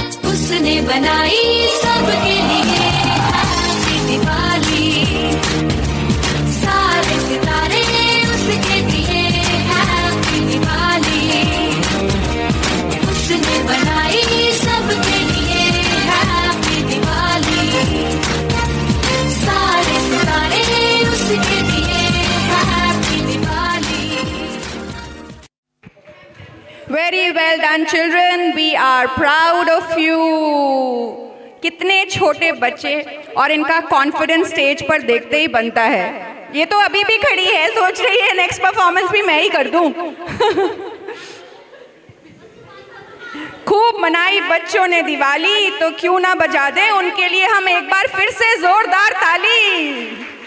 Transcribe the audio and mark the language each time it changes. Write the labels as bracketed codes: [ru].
[hi] उसने बनाई सबके लिए हैप्पी दिवाली, सारे सितारे उसके दिए हैप्पी दिवाली। उसने बनाई सबके लिए हैप्पी दिवाली, सारे सितारे उसके दिए happy Diwali. [en] Very well done children, we are proud of you। [hi] कितने छोटे बच्चे, और इनका कॉन्फिडेंस स्टेज पर देखते ही बनता है। ये तो अभी भी खड़ी है, सोच रही है नेक्स्ट परफॉर्मेंस भी मैं ही कर दूं। खूब मनाई बच्चों ने दिवाली, तो क्यों ना बजा दें उनके लिए हम एक बार फिर से जोरदार ताली।